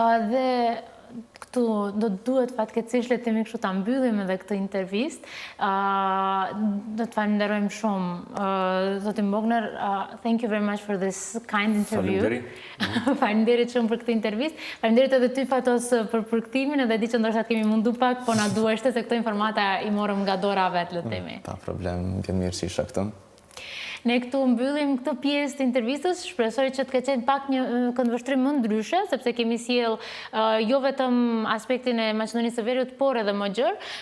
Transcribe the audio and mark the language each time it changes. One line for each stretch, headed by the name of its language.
Albanian: Dhe këtu do duhet fatkeqësisht le të themi kështu ta mbyllim edhe këtë intervistë. Do të falenderojmë shumë zotin Bogner.
English: Thank you very much for this kind interview.
Albanian: Faleminderit shumë për këtë intervistë. Faleminderit edhe ty Fatos për përkthtimin, edhe di që ndoshta kemi mundu pak, po na duheshte se këto informata i morëm nga dora vet, le të themi. Pa problem, vjen mirë që isha këtu. Ne këtu mbyllim këtë pjesë të intervistës, shpresoj që të ketë qenë pak një këndvështrim më ndryshe, sepse kemi sjell jo vetëm aspektin e Maqedonisë së Veriut, por edhe më gjerë.